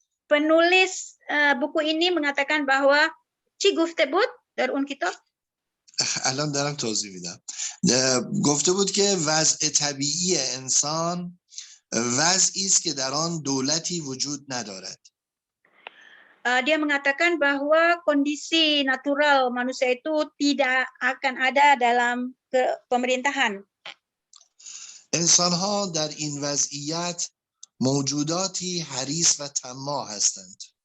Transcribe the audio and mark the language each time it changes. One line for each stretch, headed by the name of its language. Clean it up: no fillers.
Indonesian: penulis buku ini mengatakan bahwa
Persian: چی گفته بود در اون کتاب؟ الان دارم توضیح میدم. گفته بود که وضع طبیعی انسان وضعی است که در آن دولتی وجود ندارد.
Indonesian: Dia mengatakan bahwa kondisi natural manusia itu tidak akan ada dalam pemerintahan.
Persian: انسان‌ها در این وضعیت موجوداتی حریص و طماع هستند.